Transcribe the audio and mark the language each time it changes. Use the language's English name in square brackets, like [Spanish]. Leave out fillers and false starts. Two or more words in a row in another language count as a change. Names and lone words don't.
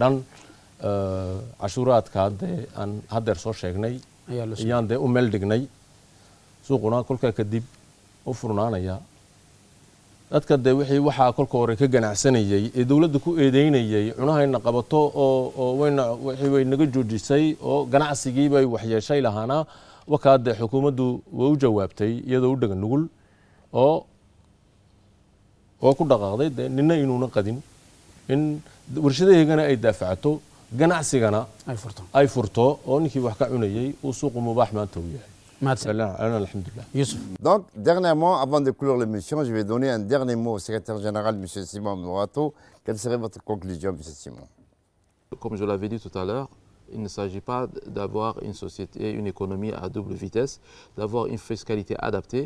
[Somali] dhan cashuuraadka dee aan haddeer soo sheegnay ayaan dee u meel dhignay suuquna kolkaa kadib u furnaanaya dadka dee wixii waxaa kolka hore ka ganacsanayay ee dowladda ku eedeynayay cunahayna qabato oo wixii way naga joojisay oo ganacsigii bay waxyeeshay lahaana wakaa dee xukuumaddu way u jawaabtay iyadoo u dhaga nugul oo ku dhaqaaqday dee nina inuuna qadin in warshadaheegana ay daafacato ganacsigana ay furto oo ninkii wax ka cunayay uu suuqu mubaax maanta u yahay. [French] Donc, dernièrement, avant de clore l'émission, je vais donner un dernier mot au secrétaire général, M. Simon Mourato. Quelle serait votre conclusion, M. Simon? Comme je l'avais dit tout à l'heure, il ne s'agit pas d'avoir une société, une économie à double vitesse, d'avoir une fiscalité adaptée.